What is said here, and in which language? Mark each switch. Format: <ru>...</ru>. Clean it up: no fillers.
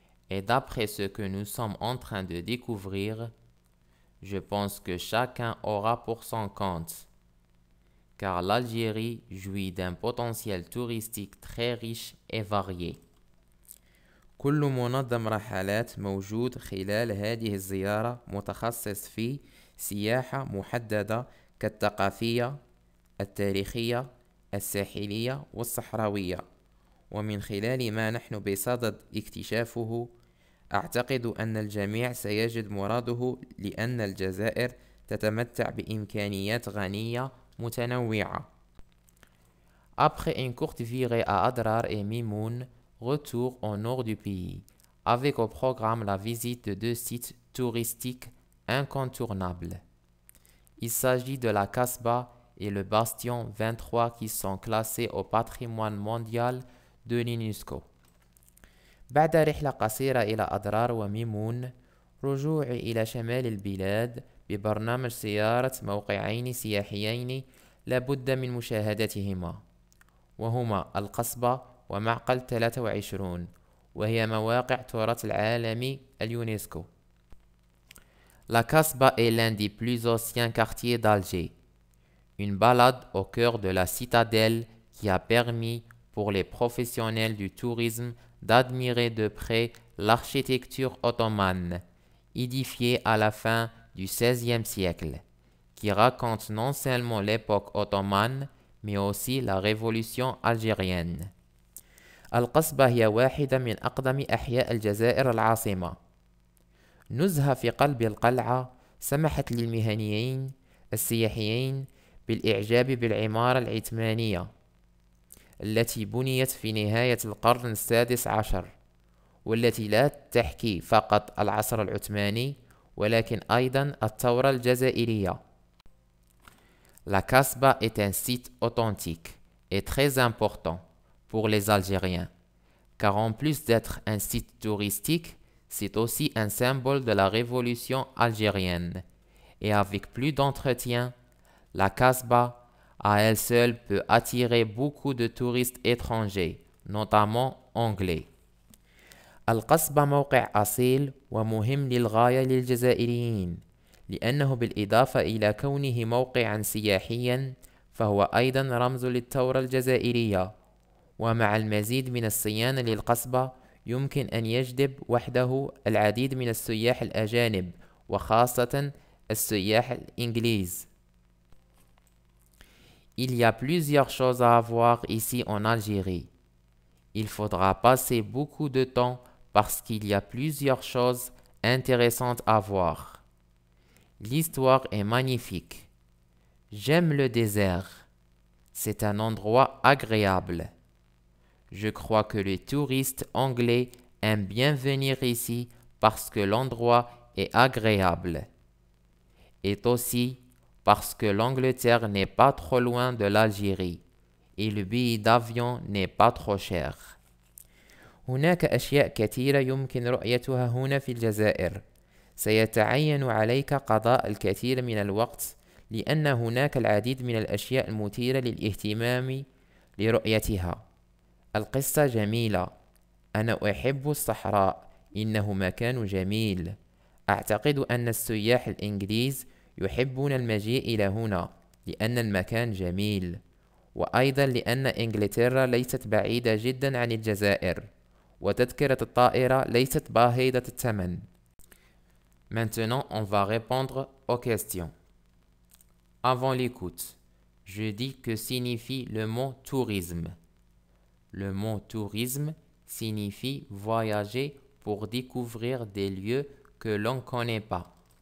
<fr>Et d'après ce que nous sommes en train de découvrir, je pense que chacun aura pour son compte, car l'Algérie jouit d'un potentiel touristique très riche et varié.</fr> <ar>كل منظم رحلات موجود خلال هذه الزيارة متخصص في سياحة محددة كالثقافية، التاريخية، الساحلية والصحراوية، ومن خلال ما نحن بصدد اكتشافه أعتقد أن الجميع سيجد مراده، لأن الجزائر تتمتع بإمكانيات غنية متنوعة.</ar> <fr>Après une courte virée à Adrar et Mimoun, retour au nord du pays, avec au programme la visite de 2 sites touristiques incontournables. Il s'agit de la Kasbah et le Bastion 23 qui sont classés au patrimoine mondial de l'UNESCO.</fr> <ar>بعد رحلة قصيرة إلى أضرار وميمون، رجوع إلى شمال البلاد ببرنامج زيارة موقعين سياحيين لا بد من مشاهدتهما، وهما القصبة ومعقل 23، وهي مواقع تراث العالمي اليونسكو.</ar> <fr>La Casbah est l'un des plus anciens quartiers d'Alger. Une balade au cœur de la citadelle qui a permis pour les professionnels du tourisme d'admirer de près l'architecture ottomane, édifiée à la fin du XVIe siècle, qui raconte non seulement l'époque ottomane, mais aussi la révolution algérienne.</fr> <ar>القصبة هي واحدة من أقدم أحياء الجزائر العاصمة. نزهة في قلب القلعة سمحت للمهنيين السياحيين بالإعجاب بالعمارة العثمانية التي بنيت في نهاية القرن السادس عشر، والتي لا تحكي فقط العصر العثماني ولكن أيضا الثورة الجزائرية.</ar> <fr>La Casbah est un site authentique et très important pour les Algériens, car en plus d'être un site touristique, c'est aussi un symbole de la révolution algérienne. Et avec plus d'entretien, la Casbah à elle seule peut attirer beaucoup de touristes étrangers, notamment anglais.</fr> <ar>القصبة موقع أصيل ومهم للغاية للجزائريين، لأنه بالإضافة إلى كونه موقعا سياحيا فهو أيضا رمز للثورة الجزائرية، ومع المزيد من الصيانة للقصبة يمكن أن يجذب وحده العديد من السياح الأجانب وخاصة السياح الإنجليز.</ar> <fr>Il y a plusieurs choses à voir ici en Algérie. Il faudra passer beaucoup de temps parce qu'il y a plusieurs choses intéressantes à voir. L'histoire est magnifique. J'aime le désert. C'est un endroit agréable. Je crois que les touristes anglais aiment bien venir ici parce que l'endroit est agréable. Et aussi parce que l'Angleterre n'est pas trop loin de l'Algérie et le billet d'avion n'est pas trop cher.</fr> <ar>هناك أشياء كثيرة يمكن رؤيتها هنا في الجزائر. سيتعين عليك قضاء الكثير من الوقت لأن هناك العديد من الأشياء المثيرة للاهتمام لرؤيتها. القصة جميلة. أنا أحب الصحراء. إنه مكان جميل. أعتقد أن السياح الإنجليز يحبون المجيء إلى هنا لأن المكان جميل، وأيضا لأن إنجلترا ليست بعيدة جدا عن الجزائر، وتذكرة الطائرة ليست باهظة الثمن.</ar> <fr>Maintenant, on va répondre aux questions. Avant l'écoute, je dis que signifie le mot tourisme. Le mot tourisme signifie voyager pour découvrir des lieux que l'on ne connaît pas.</fr>